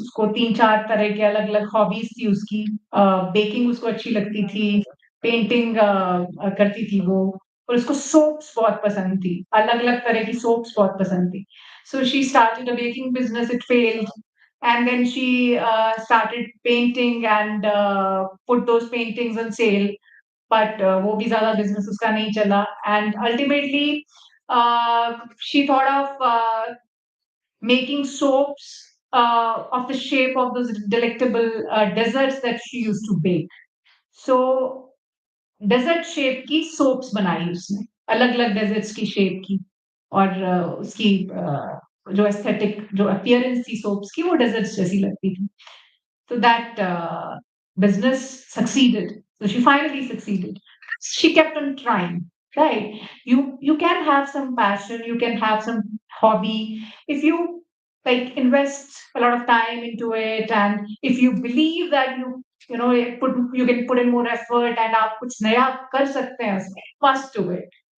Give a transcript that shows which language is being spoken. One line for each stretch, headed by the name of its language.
Hindi: उसको 3-4 तरह के अलग अलग हॉबीज थी उसकी. बेकिंग उसको अच्छी लगती थी, पेंटिंग करती थी वो, और उसको सोप्स बहुत पसंद थी, अलग अलग तरह की सोप्स बहुत पसंद थी.
English: So she started a baking business. It failed, and then she started painting and put those paintings on sale.
Hindi: But वो भी ज़्यादा बिजनेस उसका नहीं चला.
English: And ultimately she thought of making soaps of the shape of those delectable desserts that she used to bake.
Hindi: So desert shape की soaps बनाई उसने, अलग अलग डेजर्ट्स की शेप की. और उसकी जो एस्थेटिक जो अपीयरेंस थी सोप्स की वो डेजर्ट्स जैसी लगती थी.
English: So that business succeeded. So she finally succeeded. She kept on trying. Right? You can have some passion, you can have some hobby if you like invest a lot of time into it, and if you believe that you can put in more effort and
Hindi: आप कुछ नया कर सकते हैं उसमें,
English: must do it.